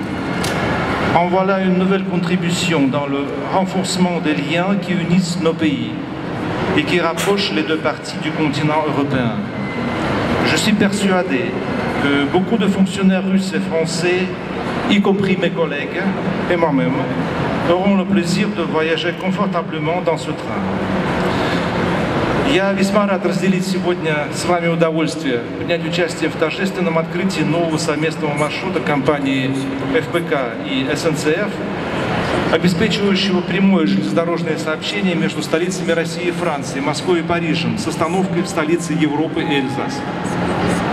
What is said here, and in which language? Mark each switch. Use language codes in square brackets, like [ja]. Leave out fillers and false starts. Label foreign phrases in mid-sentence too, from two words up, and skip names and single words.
[fr] En voilà une nouvelle contribution dans le renforcement des liens qui unissent nos pays et qui rapprochent les deux parties du continent européen. Je suis persuadé que beaucoup de fonctionnaires russes et français, y compris mes collègues et moi-même, auront le plaisir de voyager confortablement dans ce train. [ru] Я весьма рад разделить сегодня с вами удовольствие принять участие в торжественном открытии нового совместного маршрута компании ФПК и СНЦФ, обеспечивающего прямое железнодорожное сообщение между столицами России и Франции, Москвой и Парижем, с остановкой в столице Европы и Эльзаса.